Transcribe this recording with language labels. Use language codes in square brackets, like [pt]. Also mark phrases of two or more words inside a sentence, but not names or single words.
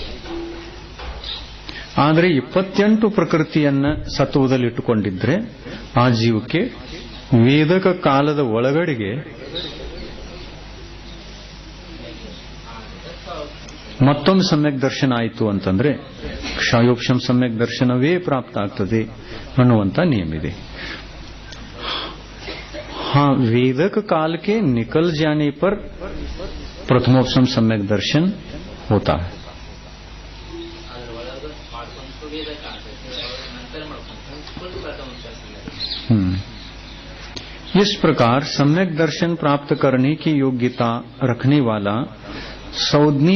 [kn] ಆದರೆ 28 ಪ್ರಕೃತಿಯನ್ನ ಸತ್ವದಲ್ಲಿಟ್ಟುಕೊಂಡಿದ್ರೆ ಆ ಜೀವಕ್ಕೆ ವೇದಕ ಕಾಲದ ಒಳಗಡೆಗೆ ಮತ್ತೊಮ್ಮೆ ಸಮ್ಯಕ್ ದರ್ಶನ ಆಯಿತು ಅಂತಂದ್ರೆ ಕ್ಷಯೋಪಶಮ ಸಮ್ಯಕ್ ದರ್ಶನವೇ ಪ್ರಾಪ್ತ ಆಗ್ತದೆ ಅನ್ನುವಂತ ನಿಯಮ ಇದೆ। [hi] हाँ, वेदक काल के निकल जाने पर प्रथमोपशम सम्यक दर्शन होता है। इस प्रकार सम्यक दर्शन प्राप्त करने की योग्यता रखने वाला सौदनी